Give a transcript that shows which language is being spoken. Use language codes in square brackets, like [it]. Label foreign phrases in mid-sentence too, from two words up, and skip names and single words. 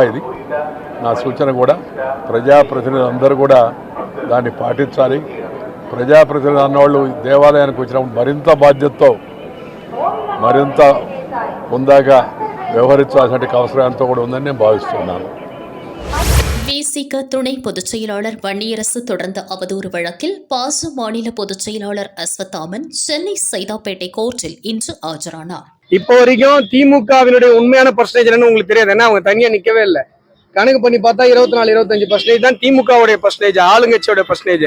[te] ఇది నా సూచన కూడా. ప్రజాప్రతినిధులు అందరూ కూడా దాన్ని పాటించాలి. ప్రజాప్రతినిధులు అన్నవాళ్ళు దేవాలయానికి వచ్చినప్పుడు మరింత బాధ్యతతో మరింత ముందాగా వ్యవహరించాల్సిన అవసరం ఎంతో కూడా ఉందని నేను భావిస్తున్నాను. [ta] விசிக துணை பொதுச் செயலாளர் வன்னியரசு தொடர்ந்த அவதூறு வழக்கில் பாச மாநில பொதுச் செயலாளர் அஸ்வத்தாமன் சென்னை சைதாப்பேட்டை கோர்ட்டில் இன்று ஆஜரானார். இப்போ வரைக்கும் திமுகவினுடைய உண்மையான பர்சன்டேஜ் என்னன்னு உங்களுக்கு தெரியாது. ஏன்னா அவங்க தனியா நிக்கவே இல்லை. கணக்கு பண்ணி பார்த்தா 24-25% தான் திமுகவுடைய பர்சன்டேஜ், ஆளுங்கட்சியோட பர்சன்டேஜ்.